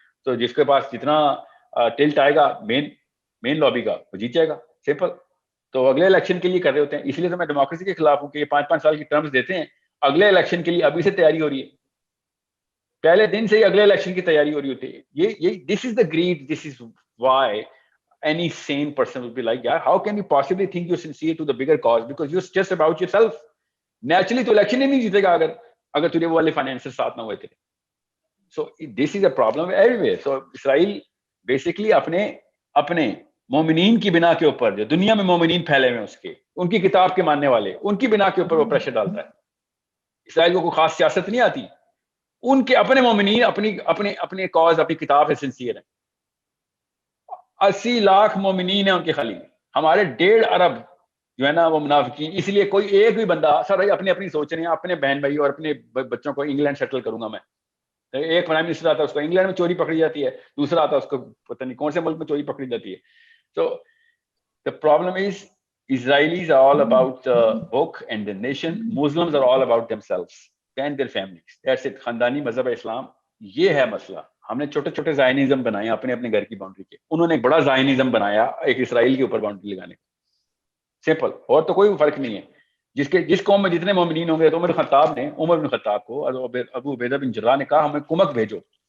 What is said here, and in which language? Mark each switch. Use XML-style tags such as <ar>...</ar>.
<ur>تو جس کے پاس جتنا ٹلٹ آئے گا مین لابی کا وہ جیت جائے گا, سمپل. تو اگلے الیکشن کے لیے کر رہے ہوتے ہیں. اس لیے تو میں ڈیموکریسی کے خلاف ہوں کہ یہ 5-5 سال کی ٹرمز دیتے ہیں, اگلے الیکشن کے لیے ابھی سے تیاری ہو رہی ہے, پہلے دن سے ہی اگلے الیکشن کی تیاری ہو رہی ہوتی ہے.</ur> <en>یہ this is the greed, this is why any sane person would be like, yeah, how can you possibly think you're sincere to the bigger cause because you're just about yourself.</en> <ur>Naturally تو election ہی نہیں جیتے گا اگر تجھے وہ والے فائنینسر ساتھ نہ ہوئے تھے.</ur> <en>So this is a problem everywhere.</en> <ur>So Israel basically اپنے مومنین کی بنا کے اوپر, جو دنیا میں مومنین پھیلے ہوئے اس کے, ان کی کتاب کے ماننے والے, ان کی بنا کے اوپر وہ پریشر ڈالتا ہے. اسرائیل کو کوئی خاص سیاست نہیں آتی, ان کے اپنے مومنین اپنے کاز اپنی کتاب سے سنسیئر ہیں. 80 لاکھ مومنین ہیں ان کے خالی, ہمارے 1.5 ارب جو ہے نا وہ منافقین. اس لیے کوئی ایک بھی بندہ سر بھائی اپنی سوچ رہے ہیں, اپنے بہن بھائی اور اپنے بچوں کو انگلینڈ سیٹل کروں گا میں. ایک پرائم منسٹر آتا ہے اس کو انگلینڈ میں چوری پکڑی جاتی ہے, دوسرا آتا ہے اس کو پتہ نہیں کون سے ملک میں چوری پکڑی جاتی ہے.</ur> <en>So the problem is Israelis are all about the book and the nation. Muslims are all about themselves and their families. That's it.</en> <ur>خاندانی مذہب اسلام, یہ ہے مسئلہ. ہم نے چھوٹے چھوٹے زائنزم بنائے اپنے گھر کی باؤنڈری کے, انہوں نے ایک بڑا زائنزم بنایا ایک اسرائیل کے اوپر باؤنڈری لگانے کا. سمپل, اور تو کوئی فرق نہیں ہے. جس قوم میں جتنے مومنین ہوں گے, تو عمر بن خطاب کو ابو عبیدہ بن جراح نے کہا ہمیں کمک بھیجو.</ur>